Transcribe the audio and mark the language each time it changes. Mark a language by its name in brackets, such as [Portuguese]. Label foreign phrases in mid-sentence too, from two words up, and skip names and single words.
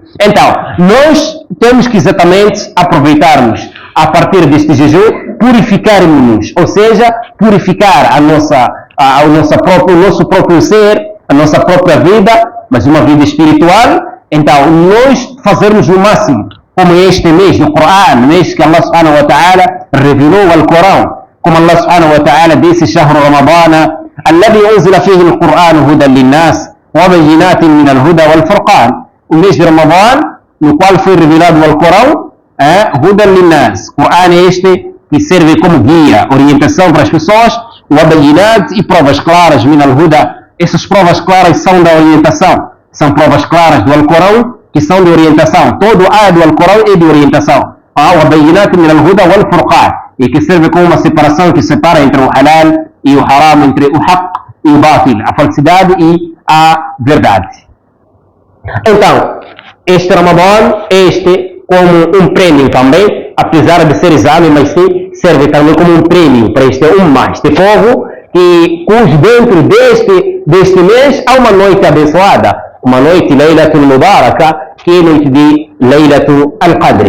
[Portuguese] Então, nós temos que exatamente aproveitarmos a partir deste jejum, purificarmos-nos, ou seja, purificar o nosso próprio ser, a nossa própria vida, mas uma vida espiritual. Então, nós fazermos o máximo, como este mês do Corão, mês que Allah [Arabic] سبحانه وتعالى [Portuguese] revelou o Corão, como Allah [Arabic] سبحانه وتعالى [Portuguese] disse: [Arabic] شهر رمضان الذي أنزل فيه القرآن هدى للناس وبينات من الهدى والفرقان. [Portuguese] O mês de Ramadã, no qual foi revelado o Corão, [Arabic] هدى للناس. [Portuguese] O Corão é este que serve como guia, orientação para as pessoas, وبينات e provas claras [Arabic] من الهدى. [Portuguese] Essas provas claras são da orientação, são provas claras do Alcorão que são de orientação. Todo a do Alcorão é de orientação. [Arabic] وبينات من الهدى والفرقان, [Portuguese] e que serve como uma separação que separa entre o halal e o haram, entre o haq e o batil, a falsidade e a verdade. Então, este Ramadã, como um prêmio também, apesar de ser exame, mas sim serve também como um prêmio para este povo, cujo dentro deste mês há uma noite abençoada, uma noite [Arabic] ليلة مباركة, [Portuguese] que é a noite de Laylatul Al-Qadr.